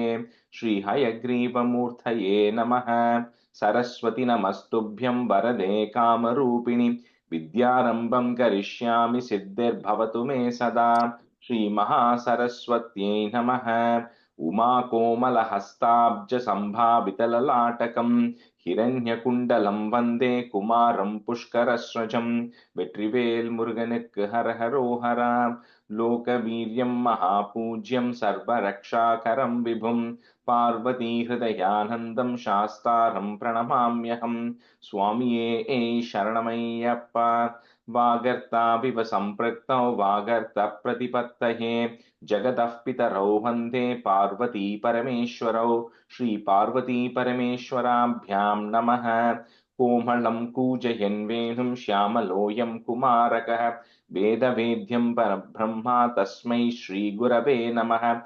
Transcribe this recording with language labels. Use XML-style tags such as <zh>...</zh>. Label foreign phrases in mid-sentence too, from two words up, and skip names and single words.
<sa>श्रीहयग्रीवमूर्तये नमः। सरस्वति नमस्तुभ्यं वरदे कामरूपिणि विद्यारम्भं करिष्यामि सिद्धिर्भवतु मे सदा। श्रीमहासरस्वत्यै नमः। उमाकोमलहस्ताब्जसम्भावितललाटकम् हिरण्यकुण्डलं वन्दे कुमारं पुष्करस्रजं।</sa> <ta>வெற்றிவேல் முருகனுக்கு ஹரஹரோஹரா.</ta> <sa>लोकवीर्यम् महापूज्यम् सर्वरक्षाकरम् विभुम् पार्वती हृदयानन्दम् शास्तारम् प्रणमाम्यहम्.</sa> <ta>சுவாமியே சரணமையப்பா.</ta> <sa>वागर्थाविव सम्पृक्तौ वागर्थ प्रतिपत्तये जगतः पितरौ वन्दे पार्वती परमेश्वरौ। श्री पार्वती परमेश्वराभ्यां नमः। कोमलं कूजयन् वेणुं श्यामलोऽयं कुमारकः वेदवेद्यं परब्रह्मा तस्मै श्रीगुरवे नमः।</sa>